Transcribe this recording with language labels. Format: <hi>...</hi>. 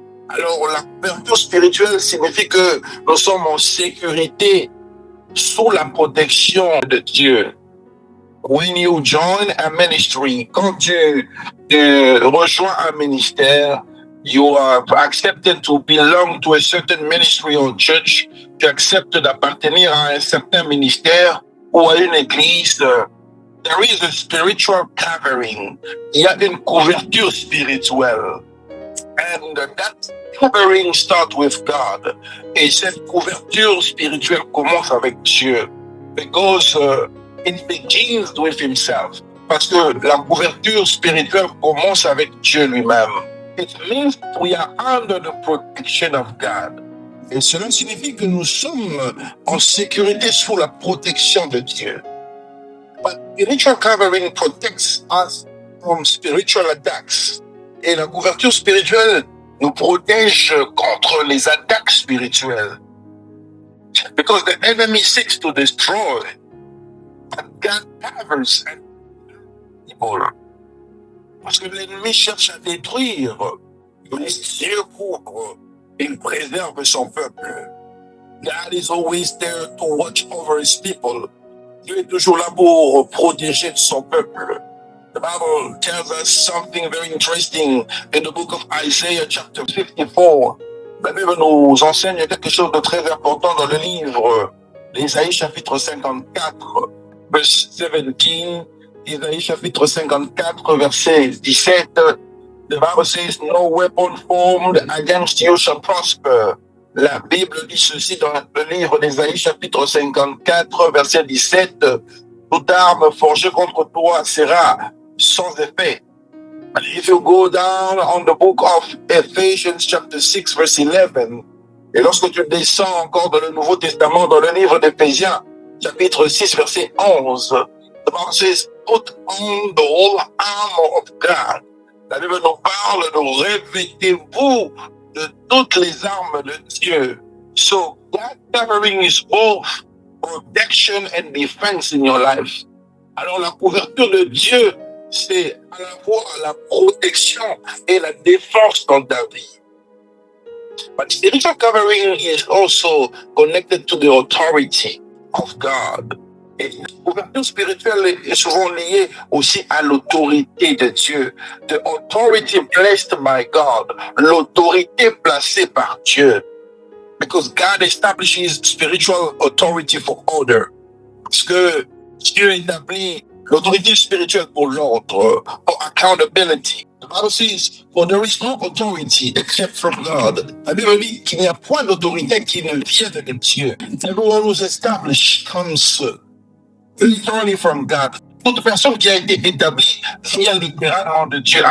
<fr>Alors, la couverture spirituelle signifie que nous sommes en sécurité sous la protection de Dieu.</fr> <en>When you join a ministry,</en> <fr>quand tu rejoins un ministère,</fr> <en>you are accepted to belong to a certain ministry or church,</en> <fr>tu acceptes d'appartenir à un certain ministère ou à une église,</fr> <en>there is a spiritual covering.</en> <fr>Il y a une couverture spirituelle.</fr> <en>And that covering starts with God.</en> <fr>Et cette couverture spirituelle commence avec Dieu.</fr> <en>Because it begins with Himself.</en> <fr>Parce que la couverture spirituelle commence avec Dieu lui-même.</fr> <en>It means we are under the protection of God.</en> <fr>Et cela signifie que nous sommes en sécurité sous la protection de Dieu.</fr> <en>But spiritual covering protects us from spiritual attacks.</en> <fr>Et la couverture spirituelle nous protège contre les attaques spirituelles.</fr> <en>Because the enemy seeks to destroy, but God covers people.</en> <fr>Parce que l'ennemi cherche à détruire, mais Dieu couvre, il préserve son peuple.</fr> <en>God is always there to watch over His people.</en> <fr>Dieu est toujours là pour protéger son peuple.</fr> <en>The Bible tells us something very interesting in the book of Isaiah chapter 54.</en> <fr>La Bible nous enseigne quelque chose de très important dans le livre d'Ésaïe chapitre 54, verse 17. Ésaïe chapitre 54, verset 17.</fr> <en>The Bible says, no weapon formed against you shall prosper.</en> <fr>La Bible dit ceci dans le livre d'Ésaïe chapitre 54, verset 17. Toute arme forgée contre toi sera sans effet.</fr> <en>But if you go down on the book of Ephesians chapter 6, verse 11,</en> <fr>et lorsque tu descends encore dans le Nouveau Testament, dans le livre d'Éphésiens, chapitre 6, verset 11,</fr> <en>the Bible says, put on the whole armor of God.</en> <fr>La Bible nous parle de revêtez-vous de toutes les armes de Dieu.</fr> <en>So, that covering is both protection and defense in your life.</en> <fr>Alors, la couverture de Dieu, c'est à la fois la protection et la défense dans ta vie.</fr> <en>But spiritual covering is also connected to the authority of God.</en> <fr>Et l'ouverture spirituelle est souvent liée aussi à l'autorité de Dieu.</fr> <en>The authority placed by God.</en> <fr>L'autorité placée par Dieu.</fr> <en>Because God establishes spiritual authority for order.</en> <fr>Parce que Dieu établit l'autorité spirituelle pour l'ordre,</fr> <en>for accountability. The Bible says, for there is no authority except from God.</en> <fr>La Bible dit qu'il n'y a point d'autorité qui ne vient de Dieu.</fr> <en>Everyone who's established comes literally from God.</en> <fr>Toute personne qui a été établie vient littéralement de Dieu.</fr>